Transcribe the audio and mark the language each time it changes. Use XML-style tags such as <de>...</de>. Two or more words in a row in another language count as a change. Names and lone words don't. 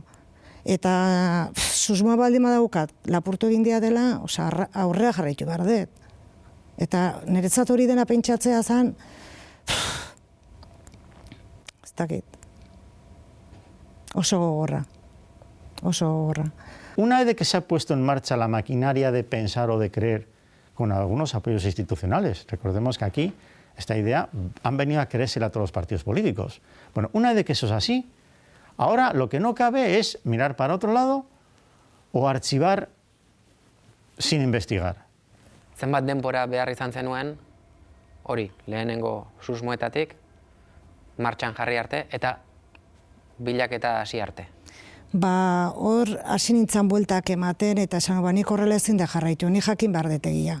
<eu>Eta susmoa baldin badaukat lapurtu egin dia dela, osea, aurrea jarraitu behar dut. Eta niretzat hori dena pentsatzea zen, ez dakit, oso gogorra, oso gogorra.</eu> <es>Una vez de que se ha puesto en marcha la maquinaria de pensar o de creer con algunos apoyos institucionales, recordemos que aquí esta idea han venido a creérsela a todos los partidos políticos. Bueno, una vez de que eso es así, ahora lo que no cabe es mirar para otro lado o archivar sin investigar.</es> <eu>Zenbat denbora behar izan zenuen, hori, lehenengo susmoetatik, martxan jarri arte, eta bilaketa hasi arte. Hor hasi nintzen bueltak ematen, eta esan, nik horrela ezin da jarraitu, ni jakin behar detegia.</eu>